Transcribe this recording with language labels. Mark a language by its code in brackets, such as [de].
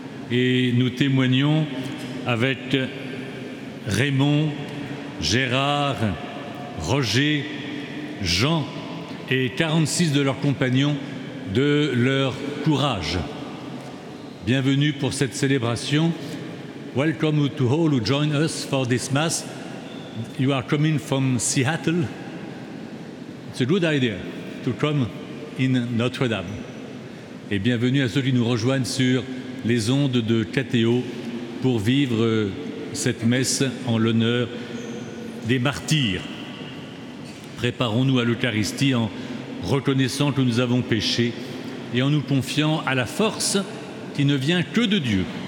[fr] Et nous témoignons avec Raymond, Gérard, Roger, Jean et 46 de leurs compagnons de leur courage. Bienvenue pour cette célébration. [en] Welcome to all who join us for this mass. You are coming from Seattle. It's a good idea to come in Notre Dame. [fr] Et bienvenue à ceux qui nous rejoignent sur les ondes de KTO pour vivre cette messe en l'honneur des martyrs. Préparons-nous à l'Eucharistie en reconnaissant que nous avons péché et en nous confiant à la force qui ne vient que de Dieu.